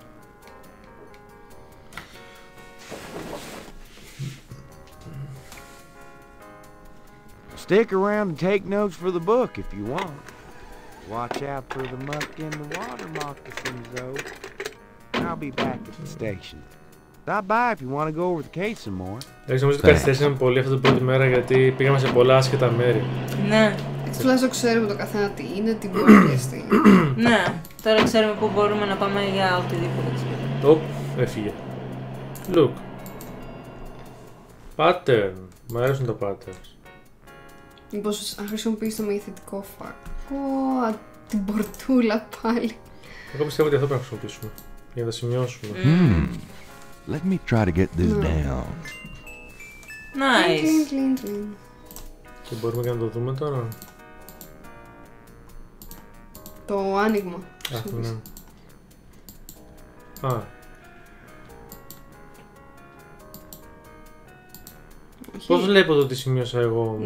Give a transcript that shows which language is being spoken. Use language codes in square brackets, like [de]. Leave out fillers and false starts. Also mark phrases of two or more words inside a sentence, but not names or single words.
[en] Stick around and take notes for the book if you want. Watch out for the muck in the water moccasins, though. I'll be back at the station. Stop by if you want to go over the case some more. [el] Νομίζω ότι καθυστερήσαμε πολύ αυτή την πρώτη μέρα γιατί πήγαμε σε πολλά άσχετα μέρη. Ναι. Έτσι τουλάχιστον ξέρουμε το καθένα τι είναι, τι μπορεί να πιεστεί. Ναι, τώρα ξέρουμε πού μπορούμε να πάμε για οτιδήποτε. Οπ, έφυγε. [en] Look. Pattern. [el] Μ' αρέσουν τα patterns. Μήπως αν χρησιμοποιείς το μεγεθυντικό φάκο, την πορτούλα πάλι. Εγώ πιστεύω ότι αυτό πρέπει να χρησιμοποιήσουμε. Για να τα σημειώσουμε. [en] Let me try to get this down. Nice. [el] Και μπορούμε και να το δούμε τώρα. Το άνοιγμα. Α, ναι. Α. Πώς βλέπω το τι σημείωσα εγώ όμως?